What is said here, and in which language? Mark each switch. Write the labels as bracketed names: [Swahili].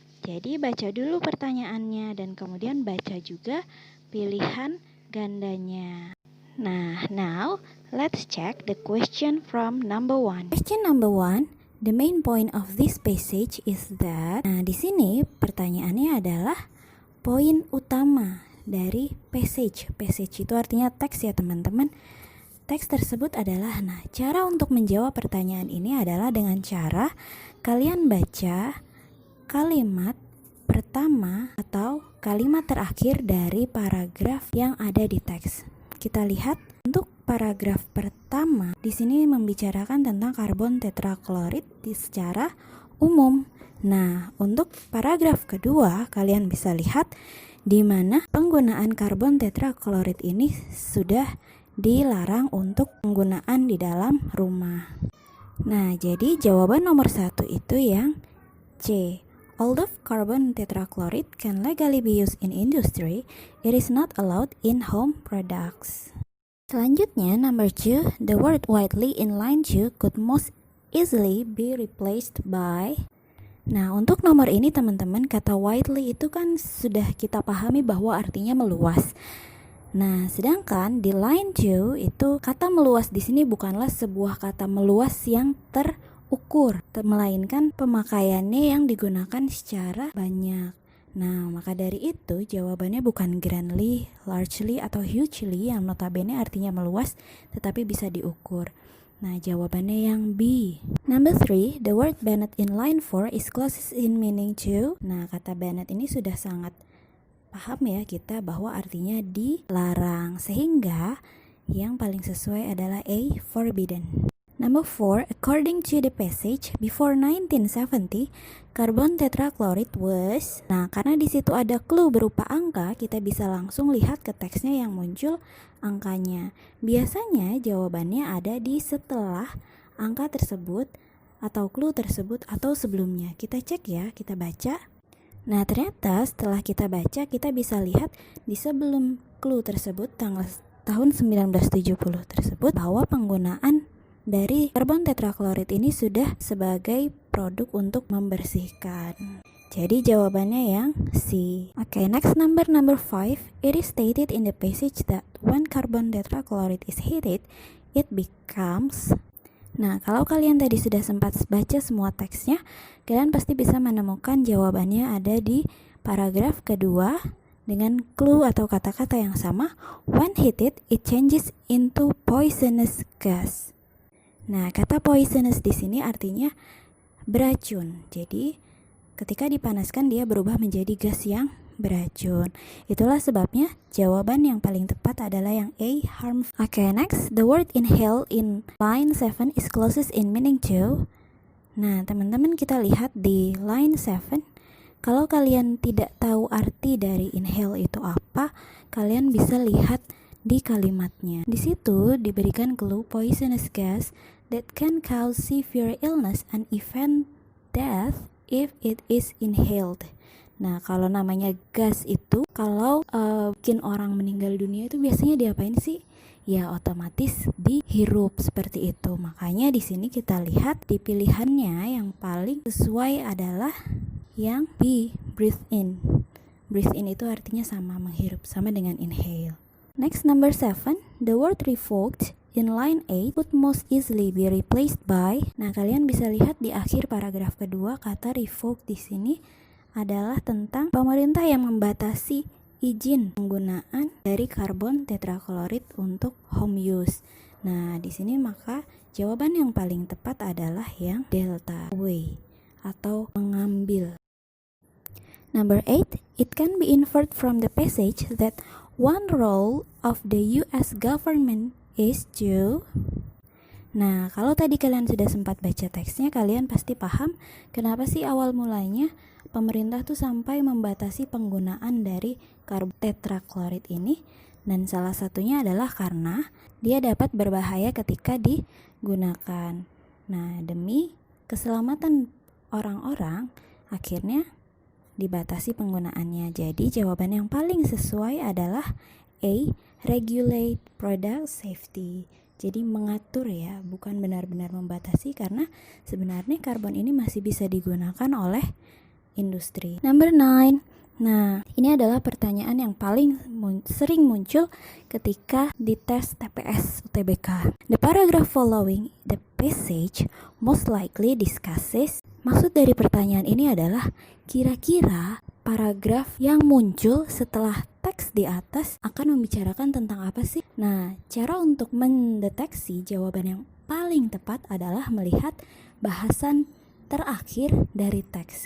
[Indonesian] Jadi baca dulu pertanyaannya dan kemudian baca juga pilihan gandanya. [English] Nah, now let's check the question from number 1. Question number 1, the main point of this passage is that. [Indonesian] Nah, di sini pertanyaannya adalah poin utama dari passage. Passage itu artinya teks ya, teman-teman. Teks tersebut adalah, cara untuk menjawab pertanyaan ini adalah dengan cara kalian baca kalimat pertama atau kalimat terakhir dari paragraf yang ada di teks. Kita lihat untuk paragraf pertama di sini membicarakan tentang karbon tetraklorid secara umum. Nah, untuk paragraf kedua kalian bisa lihat di mana penggunaan karbon tetraklorid ini sudah dilarang untuk penggunaan di dalam rumah. Nah, jadi jawaban nomor 1 itu yang C. [English] Although carbon tetrachloride can legally be used in industry, it is not allowed in home products. [Indonesian] Selanjutnya, [English] number 2, the word widely in line 2 could most easily be replaced by. [Indonesian] Nah, untuk nomor ini teman-teman, kata widely itu kan sudah kita pahami bahwa artinya meluas. Nah, sedangkan di line 2 itu kata meluas di sini bukanlah sebuah kata meluas yang terukur, melainkan pemakaiannya yang digunakan secara banyak. Nah, maka dari itu jawabannya bukan grandly, largely, atau hugely yang notabene artinya meluas, tetapi bisa diukur. Nah, jawabannya yang B. [English] Number 3, the word banned in line 4 is closest in meaning to. [Indonesian] Nah, kata banned ini sudah sangat paham ya kita bahwa artinya dilarang, sehingga yang paling sesuai adalah A, forbidden. [English] Number 4, according to the passage, before 1970, carbon tetrachloride was. [Indonesian] Nah, karena di situ ada clue berupa angka, kita bisa langsung lihat ke teksnya yang muncul angkanya. Biasanya jawabannya ada di setelah angka tersebut atau clue tersebut atau sebelumnya. Kita cek ya, kita baca. Nah, ternyata setelah kita baca, kita bisa lihat di sebelum clue tersebut tahun 1970 tersebut bahwa penggunaan dari karbon tetraklorid ini sudah sebagai produk untuk membersihkan. Jadi jawabannya yang C. [English] Okay, next number 5. It is stated in the passage that when carbon tetraklorid is heated, it becomes. [Indonesian] Nah, kalau kalian tadi sudah sempat baca semua teksnya, kalian pasti bisa menemukan jawabannya ada di paragraf kedua dengan clue atau kata-kata yang sama. [English] When heated, it changes into poisonous gas. [Indonesian] Nah, kata poisonous di sini artinya beracun. Jadi, ketika dipanaskan dia berubah menjadi gas yang beracun. Itulah sebabnya jawaban yang paling tepat adalah yang A, harmful. [English] Okay, next, the word inhale in line 7 is closest in meaning to. [Indonesian] Nah, teman-teman kita lihat di line 7. Kalau kalian tidak tahu arti dari inhale itu apa, kalian bisa lihat di kalimatnya. Di situ diberikan clue [English] poisonous gas that can cause severe illness and even death if it is inhaled. [Indonesian] Nah, kalau namanya gas itu kalau bikin orang meninggal dunia itu biasanya diapain sih? Ya, otomatis dihirup seperti itu. Makanya di sini kita lihat di pilihannya yang paling sesuai adalah yang B, breathe in. Breathe in itu artinya sama menghirup, sama dengan inhale. [English] Next, number 7, the word revoked in line 8 could most easily be replaced by. [Indonesian] Nah, kalian bisa lihat di akhir paragraf kedua kata revoked di sini adalah tentang pemerintah yang membatasi izin penggunaan dari karbon tetraklorid untuk [English] home use. [Indonesian] Nah, di sini maka jawaban yang paling tepat adalah yang delta way atau mengambil. Number 8, it can be inferred from the passage that one role of the US government is to. Nah, kalau tadi kalian sudah sempat baca teksnya, kalian pasti paham kenapa sih awal mulanya pemerintah tuh sampai membatasi penggunaan dari karbon tetraklorid ini, dan salah satunya adalah karena dia dapat berbahaya ketika digunakan. Nah, demi keselamatan orang-orang, akhirnya dibatasi penggunaannya. Jadi jawaban yang paling sesuai adalah A. [English] Regulate product safety. [Indonesian] Jadi mengatur ya, bukan benar-benar membatasi, karena sebenarnya karbon ini masih bisa digunakan oleh industri. [English] Number 9. [Indonesian] Nah, ini adalah pertanyaan yang paling sering muncul ketika dites TPS UTBK. [English] The paragraph following the passage most likely discusses. [Indonesian] Maksud dari pertanyaan ini adalah kira-kira paragraf yang muncul setelah teks di atas akan membicarakan tentang apa sih? Nah, cara untuk mendeteksi jawaban yang paling tepat adalah melihat bahasan terakhir dari teks.